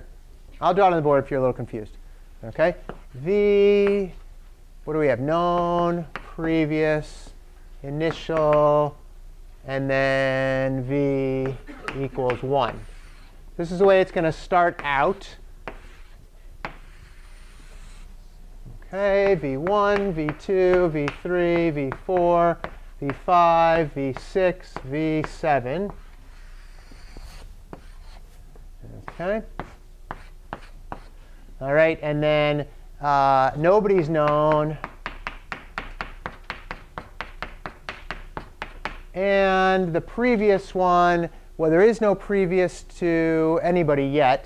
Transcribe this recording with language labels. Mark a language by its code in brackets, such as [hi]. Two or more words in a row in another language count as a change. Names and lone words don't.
[en] I'll draw it on the board if you're a little confused. Okay? V, what do we have? Known, previous, initial, and then v equals 1. This is the way it's going to start out. Okay, v1, v2, v3, v4, v5, v6, v7. Okay. All right, and then nobody's known. And the previous one, well, there is no previous to anybody yet.